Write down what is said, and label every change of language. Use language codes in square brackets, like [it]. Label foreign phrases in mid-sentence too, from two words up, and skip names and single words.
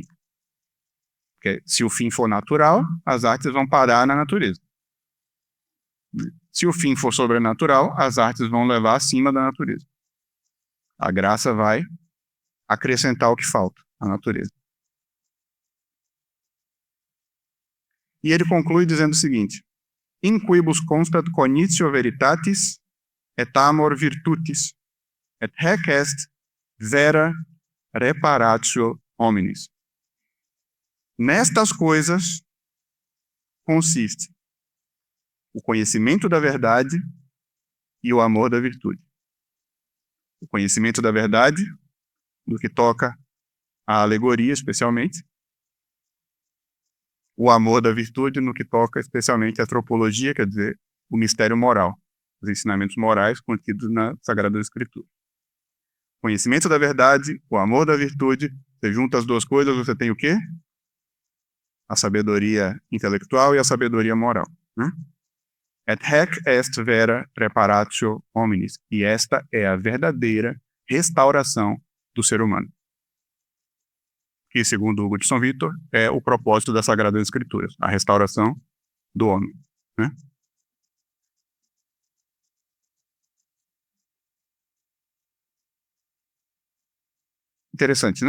[pt] Porque se o fim for natural, as artes vão parar na natureza. Se o fim for sobrenatural, as artes vão levar acima da natureza. A graça vai acrescentar o que falta à natureza. E ele conclui dizendo o seguinte: [la] in quibus constat cognitio veritatis et amor virtutis, et haec est vera reparatio hominis. [pt] Nestas coisas consiste o conhecimento da verdade e o amor da virtude. O conhecimento da verdade, do que toca a alegoria, especialmente. O amor da virtude, no que toca especialmente a tropologia, quer dizer, o mistério moral, os ensinamentos morais contidos na Sagrada Escritura. Conhecimento da verdade, o amor da virtude, você junta as duas coisas, você tem o quê? A sabedoria intelectual e a sabedoria moral. Né? [la] Et haec est vera reparatio hominis. [pt] E esta é a verdadeira restauração do ser humano. Que, segundo Hugo de São Vítor, é o propósito das Sagradas Escrituras, a restauração do homem. Né? Interessante, né?